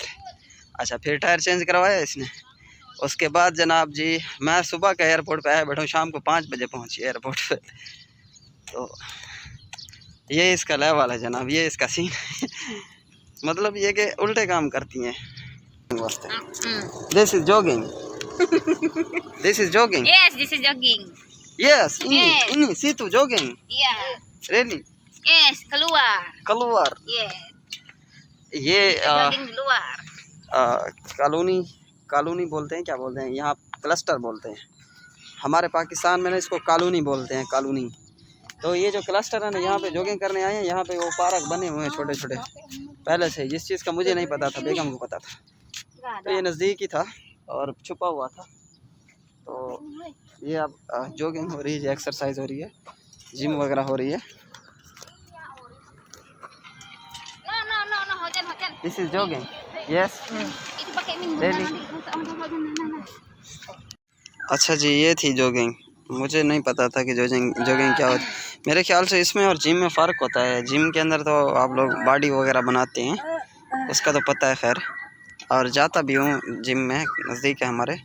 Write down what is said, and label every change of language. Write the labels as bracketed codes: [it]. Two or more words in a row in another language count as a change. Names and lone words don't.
[ur] اچھا پھر [en] tire change [ur] کروایا اس نے۔ اس کے بعد جناب جی میں صبح کا ایئرپورٹ پہ آیا بیٹھا ہوں، شام کو 5 بجے پہنچی ایئرپورٹ پہ. تو یہ اس کا لیول ہے جناب، یہ اس کا سین ہے. مطلب یہ کہ الٹے کام کرتی ہیں. [en] This is jogging. This is jogging. Yes, this is jogging. यस, Yes. [ms] ini situ jogging. [en] Yeah. Really? Yes, [ms] keluar. keluar. [en] Yes. ये [ms] Jogging di luar. [ur] کالونی بولتے ہیں، کیا بولتے ہیں یہاں، کلسٹر بولتے ہیں. ہمارے پاکستان میں نا اس کو کالونی بولتے ہیں، کالونی. تو یہ جو کلسٹر ہے نا، یہاں پہ جاگنگ کرنے آئے ہیں، یہاں پہ وہ پارک بنے ہوئے ہیں چھوٹے چھوٹے پہلے سے. جس چیز کا مجھے نہیں پتا تھا، بیگم کو پتا تھا، تو یہ نزدیک ہی تھا اور چھپا ہوا تھا. تو یہ اب جاگنگ ہو رہی ہے، ایکسرسائز ہو رہی ہے، جم وغیرہ ہو رہی ہے. [ms] No, hujan. [en] This is jogging. Yes [ms] Itu pakai minum. [en] Really? [ms] Nah. [ur] اچھا جی، یہ تھی جاگنگ. مجھے نہیں پتا تھا کہ جاگنگ کیا ہوتی۔ میرے خیال سے اس میں اور جم میں فرق ہوتا ہے. جم کے اندر تو آپ لوگ باڈی وغیرہ بناتے ہیں، اس کا تو پتا ہے خیر، اور جاتا بھی ہوں جم میں، نزدیک ہے ہمارے.